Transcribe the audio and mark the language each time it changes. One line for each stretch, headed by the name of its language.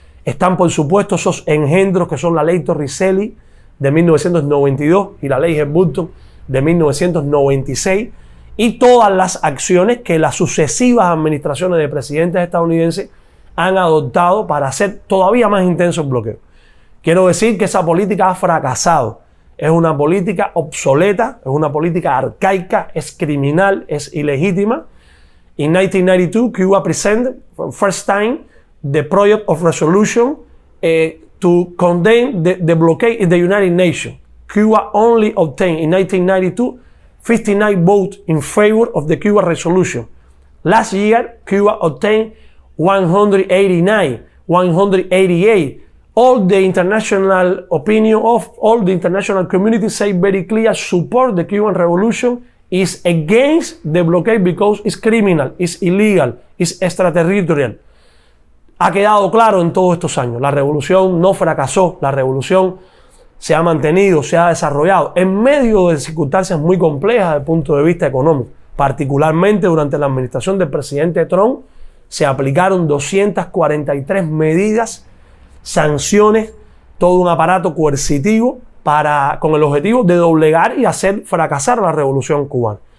Spanish: Están, por supuesto, esos engendros que son la ley Torricelli de 1992 y la ley Burton de 1996 y todas las acciones que las sucesivas administraciones de presidentes estadounidenses han adoptado para hacer todavía más intenso el bloqueo. Quiero decir que esa política ha fracasado. Es una política obsoleta, es una política arcaica, es criminal, es ilegítima.
English: In 1992, Cuba presented for the first time the project of resolution to condemn the blockade in the United Nations. Cuba only obtained in 1992 59 votes in favor of the Cuba resolution. Last year, Cuba obtained 189, 188. All the international opinion of all the international community say very clear support the Cuban revolution is against the blockade because it's criminal, it's illegal, it's extraterritorial.
Spanish: Ha quedado claro en todos estos años. La revolución no fracasó, la revolución se ha mantenido, se ha desarrollado en medio de circunstancias muy complejas desde el punto de vista económico. Particularmente durante la administración del presidente Trump se aplicaron 243 medidas, sanciones, todo un aparato coercitivo con el objetivo de doblegar y hacer fracasar la revolución cubana.